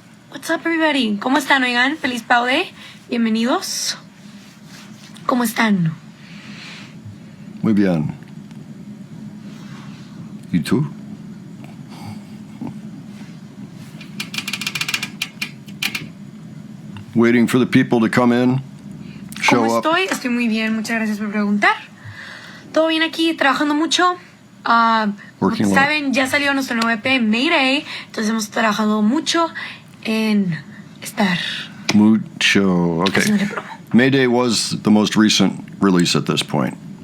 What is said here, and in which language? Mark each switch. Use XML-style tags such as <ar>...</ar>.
<en>What's up, everybody?</en> <es>¿Cómo están, oigan? Feliz Pow Day. Bienvenidos. ¿Cómo están? Muy bien. ¿Y tú?</es> <en>Waiting for the people to come in, show</en> <es>¿Cómo</es> <en>up.</en> <es>estoy? Estoy muy bien, muchas gracias por preguntar. Todo bien aquí, trabajando mucho. Como saben, ya salió nuestro nuevo EP, Mayday. Entonces hemos trabajado mucho en estar. Mucho. Okay.</es> <en>Mayday was the most recent release at this point.</en>